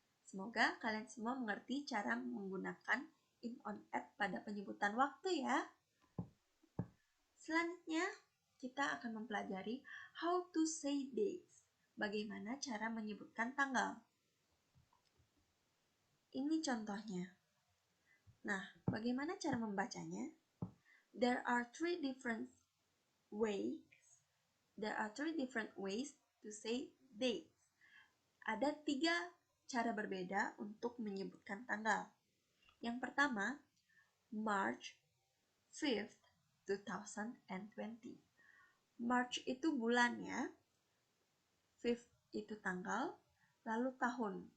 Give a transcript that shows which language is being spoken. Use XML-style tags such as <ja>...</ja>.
<id>Semoga kalian semua mengerti cara menggunakan in, on, at pada penyebutan waktu ya. Selanjutnya, kita akan mempelajari</id> <en>how to say dates,</en> <id>bagaimana cara menyebutkan tanggal. Ini contohnya. Nah, bagaimana cara membacanya?</id> <en>There are three different ways to say dates.</en> <id>Ada 3 cara berbeda untuk menyebutkan tanggal. Yang pertama, March 5th, 2020. March itu bulan ya, 5th itu tanggal, lalu tahun.</id>